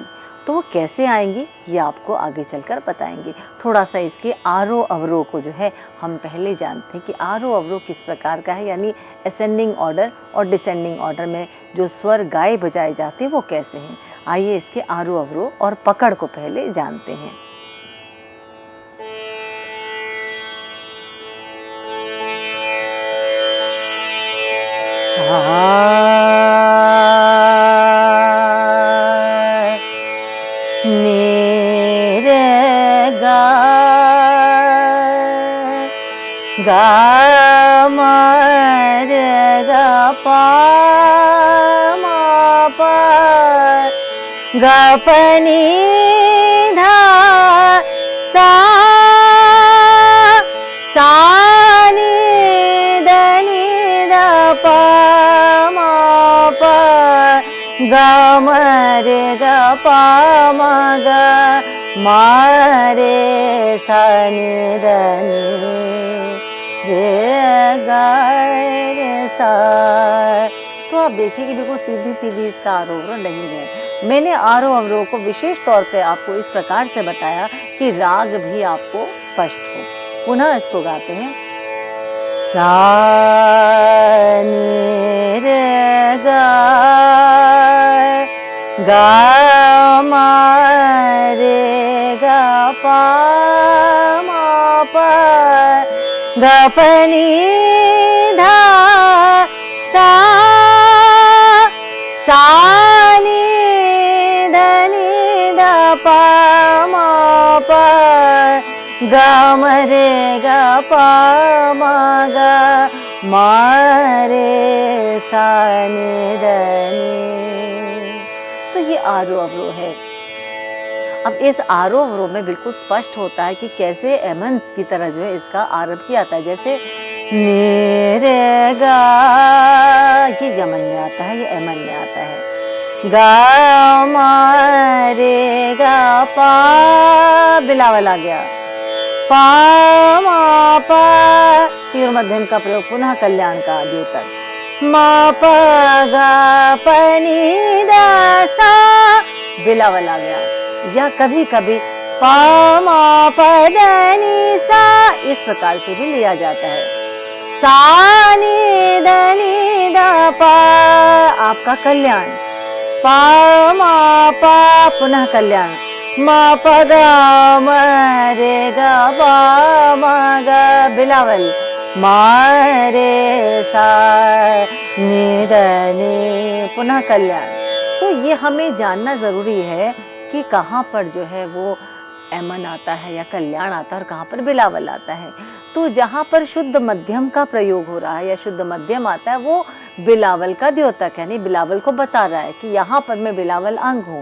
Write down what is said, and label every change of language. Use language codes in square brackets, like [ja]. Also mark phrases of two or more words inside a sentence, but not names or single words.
[hi] तो वो कैसे आएंगी ये आपको आगे चलकर बताएंगे। थोड़ा सा इसके आरोह अवरोह को जो है हम पहले जानते हैं कि आरोह अवरोह किस प्रकार का है, यानी [en] ascending order [hi] और [en] descending order [hi] में जो स्वर गाए बजाए जाते हैं वो कैसे हैं। आइए इसके आरोह अवरोह और पकड़ को पहले जानते हैं। नी रे गा गा मा रे गा पा मा पा गा प नी धा सा सा नी ध नी ध पा म रे ग प म ग म रे सा नि ध नि रे ग रे सा। तो आप देखिए कि बिल्कुल सीधी सीधी इसका आरोहण नहीं है। मैंने आरोह अवरोह को विशेष तौर पे आपको इस प्रकार से बताया कि राग भी आपको स्पष्ट हो। पुनः इसको गाते हैं। सा नि रे ग ग म रे ग प म प ग प नि ध सा सा नि ध नि ध प म प ग म रे ग प म ग म रे सा नि ध नि। तो ये आरोह अवरोह है। अब इस आरोह अवरोह में बिल्कुल स्पष्ट होता है कि कैसे एमन्स की तरह जो है इसका आरंभ किया जाता है। जैसे नि रे ग, ये यमन में आता है, ये एमन में आता है। ग म रे ग प, बिलावल आ गया। प म प, तीव्र मध्यम का प्रयोग पुनः कल्याण का द्योतक। म प ग प नि ध सा, बिलावल आ गया। या कभी कभी प म प ध नि सा, इस प्रकार से भी लिया जाता है। सा नि ध नि ध प, आपका कल्याण। प म प, पुनः कल्याण। म प ग म रे ग प म ग, बिलावल। म रे सा नि ध नि, पुनः कल्याण। तो ये हमें जानना जरूरी है कि कहाँ पर जो है वो एमन आता है या कल्याण आता है और कहाँ पर बिलावल आता है। तो जहाँ पर शुद्ध मध्यम का प्रयोग हो रहा है या शुद्ध मध्यम आता है वो बिलावल का द्योतक है, यानी बिलावल को बता रहा है कि यहाँ पर मैं बिलावल अंग हूँ।